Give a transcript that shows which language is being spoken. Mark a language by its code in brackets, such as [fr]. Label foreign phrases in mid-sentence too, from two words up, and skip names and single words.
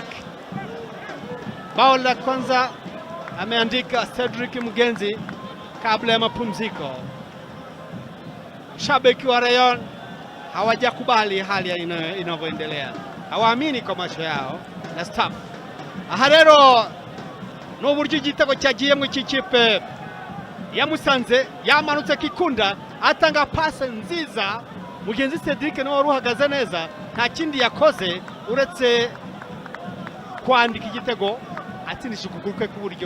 [sw] Bao la kwanza ameandika Cedric Mugenzi kabla ya mapumziko. Shabiki wa Rayon hawajakubali hali inavyoendelea. Hawaamini kwa macho yao na staff. [rw] Aha rero n'uburyo igitego cyagiyemo ikipe ya Musanze yamanutse Kikunda atanga pase nziza. Mugenzi Cedric niwe waruhagaze neza, nta kindi yakoze uretse kwandika igitego atindisha ukuguru kwe k'uburyo.